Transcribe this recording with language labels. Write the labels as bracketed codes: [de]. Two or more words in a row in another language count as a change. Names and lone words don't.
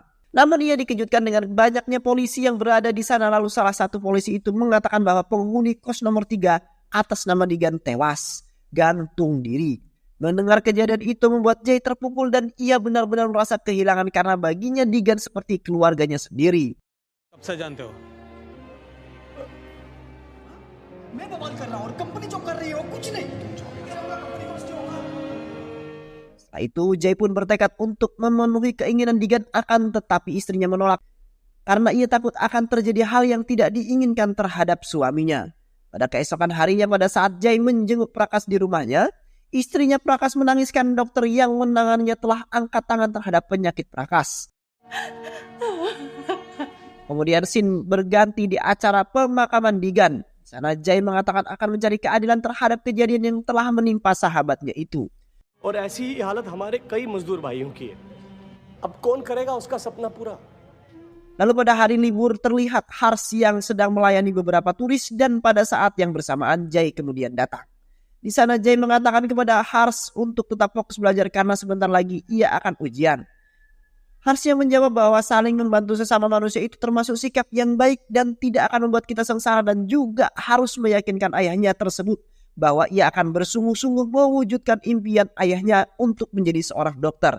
[id] Namun ia dikejutkan dengan banyaknya polisi yang berada di sana. Lalu salah satu polisi itu mengatakan bahwa penghuni kos nomor 3 atas nama Digan tewas gantung diri. Mendengar kejadian itu membuat Jai terpukul dan ia benar-benar merasa kehilangan karena baginya Digan seperti keluarganya sendiri. [hi] कब से जानते हो? मैं बवाल कर रहा हूँ और कंपनी जो कर रही है वो कुछ नहीं लेके रहूंगा कंपनी को उसकी औकात। [id] Setelah itu Jai pun bertekad untuk memenuhi keinginan Digan, akan tetapi istrinya menolak karena ia takut akan terjadi hal yang tidak diinginkan terhadap suaminya. Pada keesokan harinya pada saat Jai menjenguk Prakas di rumahnya, istrinya Prakas menangiskan dokter yang menanganinya telah angkat tangan terhadap penyakit Prakas. Kemudian scene berganti di acara pemakaman Digan. Di sana Jai mengatakan akan mencari keadilan terhadap kejadian yang telah menimpa sahabatnya itu. [hi] और ऐसी ही हालत हमारे कई मजदूर भाइयों की है। अब कौन करेगा उसका सपना पूरा? [id] Lalu pada hari libur terlihat Hars yang sedang melayani beberapa turis dan pada saat yang bersamaan Jai kemudian datang. Di sana Jai mengatakan kepada Hars untuk tetap fokus belajar karena sebentar lagi ia akan ujian. Hars yang menjawab bahwa saling membantu sesama manusia itu termasuk sikap yang baik dan tidak akan membuat kita sengsara, dan juga harus meyakinkan ayahnya tersebut bahwa ia akan bersungguh-sungguh mewujudkan impian ayahnya untuk menjadi seorang dokter.